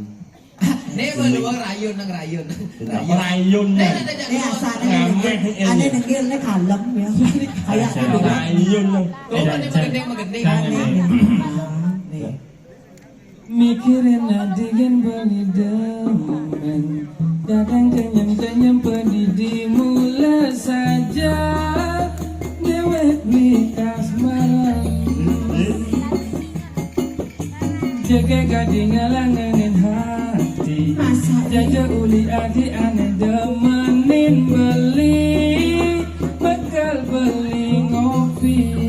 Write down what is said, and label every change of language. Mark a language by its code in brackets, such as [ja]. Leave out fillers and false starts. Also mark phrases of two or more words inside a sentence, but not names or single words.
[id] Nih mau rayun nang rayun. Rayun nih. Ini asalnya aneh dengar nih kalem ya. Kayak Rayun nih. Tuh kan yang magendeng. [ban] Mikirin adigan beli demen, kadang kenyang pedidi mula saja dewek di kasmaran. Jaga gading ngalanganin hati, jaga uli adi aneh demenin beli, bakal beli ngopi.